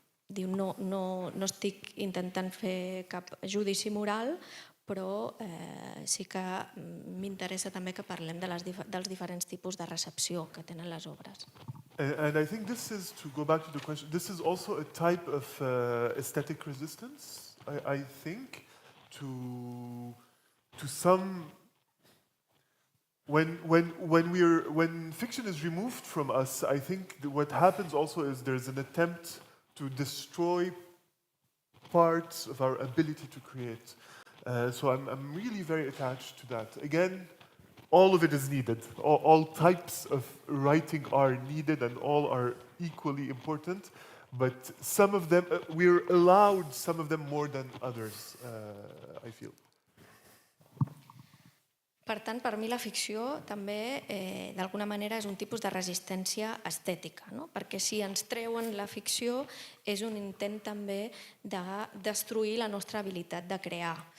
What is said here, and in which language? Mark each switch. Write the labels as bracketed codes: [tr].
[ca] Diu, no estic intentant fer cap judici moral, però sí que m'interessa també que parlem dels diferents tipus de recepció que tenen les obres. [en] And I think this is, to go back to the question, this is also a type of aesthetic resistance, I think, to some, when fiction is removed from us, I think what happens also is there's an attempt to destroy parts of our ability to create. So I'm really very attached to that. Again, all of it is needed. All types of writing are needed and all are equally important. But some of them, we're allowed some of them more than others, I feel. [ca] Per tant, per mi la ficció també, d'alguna manera, és un tipus de resistència estètica, no? Perquè si ens treuen la ficció és un intent també de destruir la nostra habilitat de crear.